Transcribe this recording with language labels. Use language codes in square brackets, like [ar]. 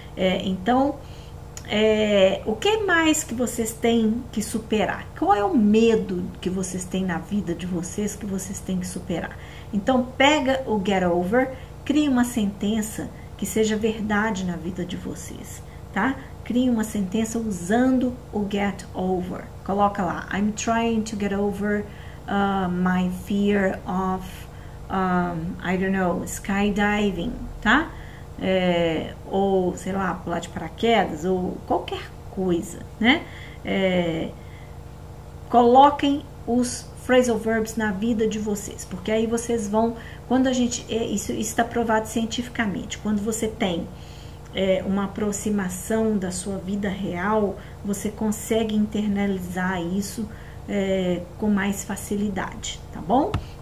[pt] Então, o que mais que vocês têm que superar? Qual é o medo que vocês têm na vida de vocês que vocês têm que superar? Então, pega o get over, cria uma sentença que seja verdade na vida de vocês, tá? Crie uma sentença usando o get over. Coloca lá, [en] I'm trying to get over my fear of, I don't know, skydiving, tá? [pt] Ou, sei lá, pular de paraquedas, ou qualquer coisa, né? Coloquem os phrasal verbs na vida de vocês, porque aí vocês vão, quando a gente, isso está provado cientificamente, quando você tem uma aproximação da sua vida real, você consegue internalizar isso com mais facilidade, tá bom?